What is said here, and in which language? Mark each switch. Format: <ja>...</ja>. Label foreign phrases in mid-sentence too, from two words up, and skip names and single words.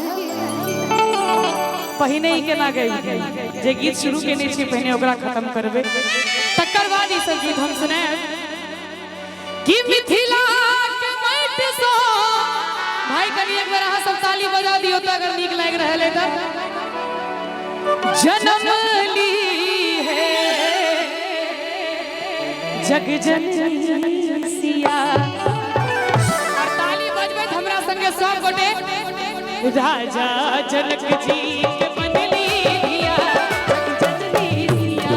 <mai>पहिने ही केना गई जे गीत शुरू केने छी पहिने ओकरा खत्म करबे तकर बाद ई सब गीत हम सुने। कि मिथिला के माटी से भाई कनी एक बार अहाँ सब ताली बजा दियो त अगर नीक लाग रहल है त जन्म ली है जग जननी सिया। और ताली बजबे हमरा संगे सब गोटे। राजा जनक जी के बनली धिया जग जननी सिया।</mai>